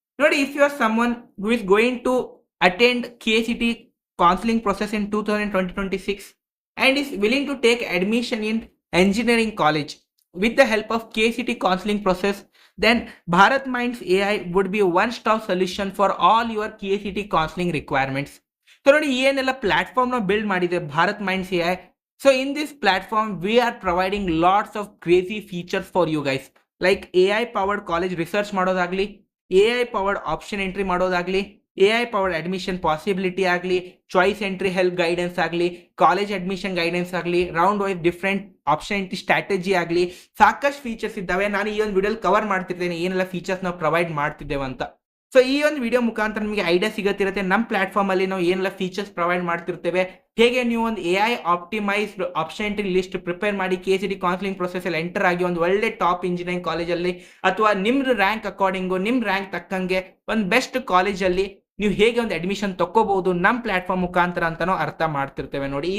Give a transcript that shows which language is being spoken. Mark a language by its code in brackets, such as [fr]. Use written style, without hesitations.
[kn] ನೋಡಿ, [en] if you are someone who is going to attend KCT counseling process in 2026 and is willing to take admission in engineering college with the help of KCT counseling process, then Bharat Minds AI would be a one-stop solution for all your KCT counseling requirements. [kn] So ನೋಡಿ, ಏನೆಲ್ಲ platform ನ build ಮಾಡಿದೆ Bharat minds AI. [en] So in this platform we are providing lots of crazy features for you guys, like AI powered college research ಮಾಡೋದಾಗ್ಲಿ, AI powered option entry ಮಾಡೋದಾಗ್ಲಿ, AI powered admission possibility ಆಗಲಿ, choice entry help guidance ಆಗಲಿ, college admission guidance ಆಗಲಿ, round wise different option entry strategy ಆಗಲಿ, [kn] ಸಾಕಷ್ಟು features ಇದ್ದಾವೆ. ನಾನು ಈ ಒಂದು ವಿಡಿಯೋಲಿ ಕವರ್ ಮಾಡ್ತಿರ್ತೇನೆ ಏನೆಲ್ಲ ಫೀಚರ್ಸ್ ನಾವು ಪ್ರೊವೈಡ್ ಮಾಡ್ತಿದ್ದೇವೆ ಅಂತ. ಸೊ ಈ ಒಂದು ವಿಡಿಯೋ ಮುಖಾಂತರ ನಿಮಗೆ ಐಡಿಯಾ ಸಿಗುತ್ತಿರುತ್ತೆ ನಮ್ಮ ಪ್ಲಾಟ್ಫಾರ್ಮ್ ಅಲ್ಲಿ ನಾವು ಏನೆಲ್ಲ ಫೀಚರ್ಸ್ ಪ್ರೊವೈಡ್ ಮಾಡ್ತಿರ್ತೇವೆ, ಹೇಗೆ ನೀವು ಒಂದು AI optimised option entry list prepare ಮಾಡಿ KCT ಕೌನ್ಸಿಲಿಂಗ್ ಪ್ರೊಸೆಸ್ ಅಲ್ಲಿ ಎಂಟರ್ ಆಗಿ ಒಂದು ಒಳ್ಳೆ ಟಾಪ್ ಇಂಜಿನಿಯರಿಂಗ್ ಕಾಲೇಜಲ್ಲಿ ಅಥವಾ ನಿಮ್ದು ರ್ಯಾಂಕ್ ಅಕಾರ್ಡಿಂಗು ನಿಮ್ ರ್ಯಾಂಕ್ ತಕ್ಕಂಗೆ ಒಂದು ಬೆಸ್ಟ್ ಕಾಲೇಜಲ್ಲಿ ನೀವು ಹೇಗೆ ಒಂದು ಅಡ್ಮಿಷನ್ ತಗೋಬಹುದು ನಮ್ಮ ಪ್ಲಾಟ್ಫಾರ್ಮ್ ಮುಖಾಂತರ ಅಂತಾನೋ ಅರ್ಥ ಮಾಡ್ತಿರ್ತೇವೆ ನೋಡಿ.